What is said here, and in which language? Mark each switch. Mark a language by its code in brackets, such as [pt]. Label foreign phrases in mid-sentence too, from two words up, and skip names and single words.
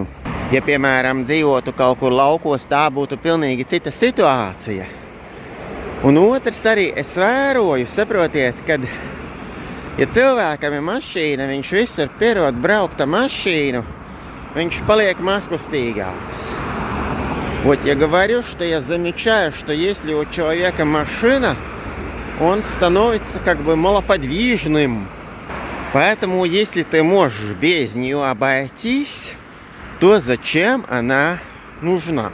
[lv] Ja, piemēram, dzīvotu kaut kur laukos, tā būtu pilnīgi cita situācija. Un otrs arī es vēroju, saprotiet, kad ja cilvēkam ir mašīna, viņš visur pierod braukt ar mašīnu, viņš paliek mazkustīgāks. [ru] Вот я говорю, что я замечаю, что если у человека машина, он становится как бы малоподвижным. Поэтому, если ты можешь без нее обойтись, то зачем она нужна?